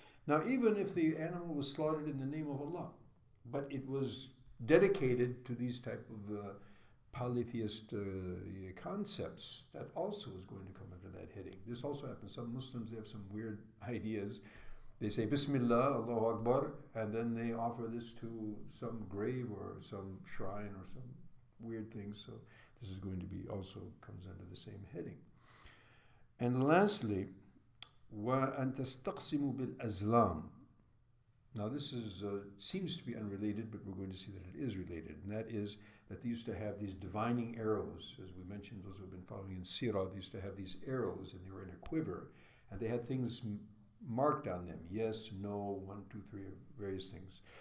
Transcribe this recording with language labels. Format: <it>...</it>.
<en>Now, even if the animal was slaughtered in the name of Allah, but it was dedicated to these type of polytheist concepts, that also is going to come under that heading. This also happens. Some Muslims, they have some weird ideas. They say Bismillah, Allahu Akbar, and then they offer this to some grave or some shrine or some weird thing. So this is going to be also comes under the same heading. And lastly,</en> <ar>وَأَن تَسْتَقْسِمُوا بِالْأَزْلَامِ.</ar> <en>Now this is seems to be unrelated, but we're going to see that it is related, and that is that they used to have these divining arrows. As we mentioned, those who have been following in Sirah, they used to have these arrows, and they were in a quiver, and they had things marked on them, yes, no, 1, 2, 3, various things.</en>